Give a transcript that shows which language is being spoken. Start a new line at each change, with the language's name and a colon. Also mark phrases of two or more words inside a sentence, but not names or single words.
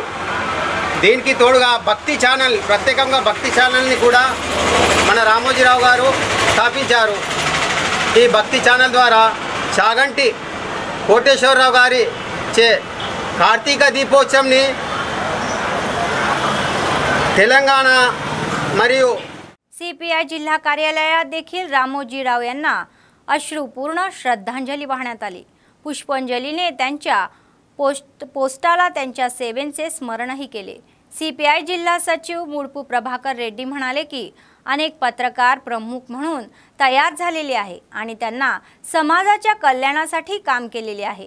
Telugu: దీనికి తోడుగా భక్తి ఛానల్, ప్రత్యేకంగా భక్తి ఛానల్ని కూడా మన రామోజీరావు గారు స్థాపించారు. ఈ భక్తి ఛానల్ ద్వారా చాగంటి కోటేశ్వరరావు గారి చే కార్తీక దీపోత్సవంని तेलंगाणा మరియు
Marathi: सीपीआय जिल्हा कार्यालयात देखील रामोजीराव यांना अश्रुपूर्ण श्रद्धांजली वाहण्यात आली. पुष्पांजलीने त्यांच्या पोस्टाला त्यांच्या सेवेचे स्मरणही केले. सीपीआय जिल्हा सचिव मुळपू प्रभाकर रेड्डी म्हणाले की अनेक पत्रकार प्रमुख म्हणून तयार झालेले आहे आणि त्यांना समाजाच्या कल्याणासाठी काम केलेले आहे.